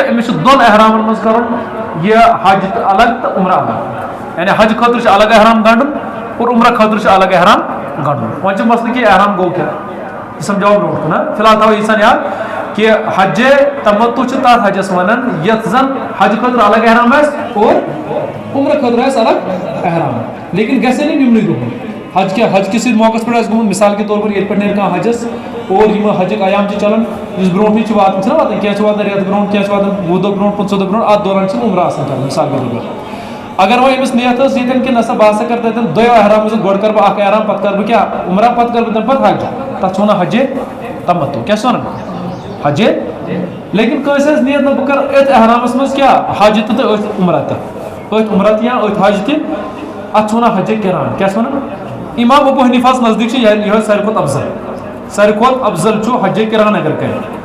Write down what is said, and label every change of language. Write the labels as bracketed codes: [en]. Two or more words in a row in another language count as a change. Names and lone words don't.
[ks] أمِس چھُ 2 احرامن منٛز کرُن یہِ حج الگ تہٕ عمرہ الگ یعنی حج خٲطرٕ چھُ الگ احرام گنڈُن اور عمرہ خٲطرٕ چھُ الگ احرام گنڈُن وۄنۍ چھُ مسلہٕ کہِ احرام گوٚو کیٛاہ یہِ سمجھاو برونٛٹھ کُن فی الحال تھاوو ییٖژھن یاد کہ حجہِ تمتُع چھِ تتھ حجس ونان یتھ زن حج خٲطرٕ الگ احرام آسہِ اور عمرہ خٲطرٕ آسہِ الگ احرام لیکن گژھِ نہٕ یِمنٕے دۄہن حج کِس موقعس پٮ۪ٹھ آسہِ گوٚمُت [ur] مثال کے طور پر [ks] ییٚتہِ پٮ۪ٹھ نیرِ کانٛہہ حجس اور یِم حجٕکۍ ایام چھِ چلان یُس برونٛٹھٕے چھُ واتان چھِنہ واتان کینٛہہ چھِ واتان رٮ۪تھ برونٛٹھ کینٛہہ چھِ واتان 20 دۄہ برونٛٹھ 15 دۄہ برونٛٹھ اتھ دوران چھِ عمرہ آسان کران [ur] مثال کے طور [ks] پر اگر وۄنۍ أمِس نیت ٲس ییٚتٮ۪ن کہِ نسا بہٕ ہسا کرٕ تتٮ۪ن 2 احرامو سۭتۍ گۄڈٕ کرٕ بہٕ اکھ احرام پتہٕ کرٕ بہٕ کیٛاہ عمرہ پتہٕ کرٕ بہٕ تمہِ پتہٕ حج تتھ چھِ ونان حجہِ تمتُع کیٛاہ چھِ ونان حجہِ لیکن کٲنٛسہِ آسہِ نیت نہ بہٕ کرٕ أتھۍ احرامس منٛز کیٛاہ حج تہِ تہٕ أتھۍ عمرہ تہِ أتھۍ عمرہ تہِ یا أتھۍ حج تہِ اتھ چھِ ونان حجہِ قِران کیٛاہ چھِ ونان امام ابو حنیفہس نزدیٖک چھِ یِہوٚے ساروی کھۄتہٕ افضل چھُ حجہِ قِران اگر کرِ